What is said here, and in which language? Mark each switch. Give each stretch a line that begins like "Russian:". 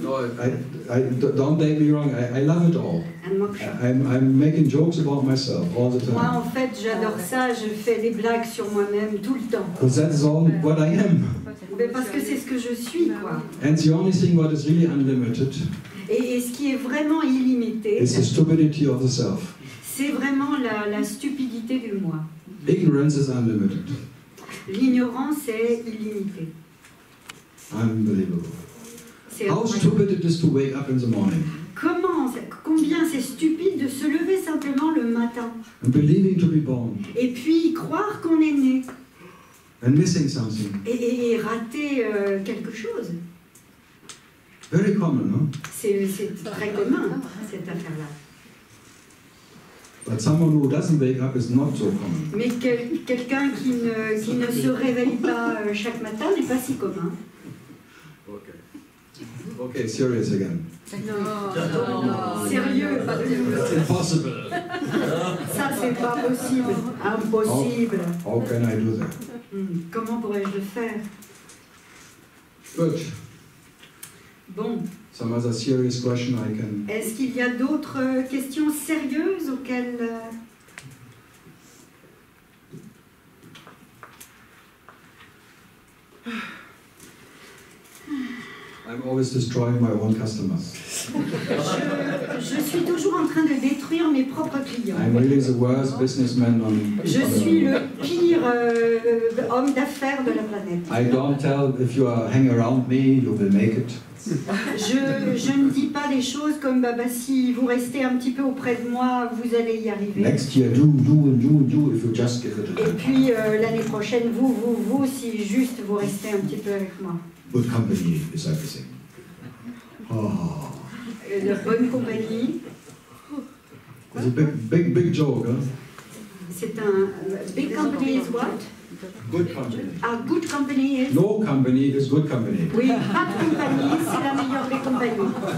English: No, don't take me wrong, I love it all. I'm making jokes about myself all the time.
French: Moi en fait j'adore ça, je fais des blagues sur moi-même tout le temps.
English: Because that's all what I am.
French: Mais parce que c'est ce que je suis, quoi.
English: And the only thing what is really unlimited
French: Et ce qui est vraiment illimité,
English: is the stupidity of the self.
French: c'est vraiment la stupidité du moi.
English: Ignorance is unlimited.
French: L'ignorance est illimitée.
English: Unbelievable.
French: C'est
English: How stupid it is to wake up in the morning.
French: Combien c'est stupide de se lever simplement le matin.
English: And believing to be born.
French: Et puis croire qu'on est né.
English: And missing something.
French: Et rater quelque chose.
English: Very common, no?
French: C'est très commun, cette affaire-là.
English: But someone who doesn't wake up is not so common.
French: Mais quelqu'un qui ne se réveille pas chaque matin n'est pas si commun.
English: Okay, serious again.
French: Non. Sérieux, pas de...
English: It's impossible.
French: Ça, c'est pas possible. Impossible.
English: How can I do that?
French: Comment pourrais-je le faire?
English: Good.
French: Bon.
English: Some other serious question I can...
French: Est-ce qu'il y a d'autres questions sérieuses auxquelles...
English: I'm always destroying my own customers.
French: Je suis toujours en train de détruire mes propres clients.
English: I'm really the worst businessman on...
French: Je suis le pire homme d'affaires de la planète.
English: I don't tell if you hang around me, you will make it.
French: Je ne dis pas des choses comme bah, si vous restez un petit peu auprès de moi, vous allez y arriver.
English: Next year, do if you just give it a try.
French: Et puis l'année prochaine, vous, si juste vous restez un petit peu avec moi.
English: Good company is everything. Oh.
French: La bonne compagnie.
English: It's a big joke, huh?
French: C'est un
English: big company is what? Good company. A good company is? No company is good company.
French: Oui, pas de compagnie, c'est la meilleure des compagnies.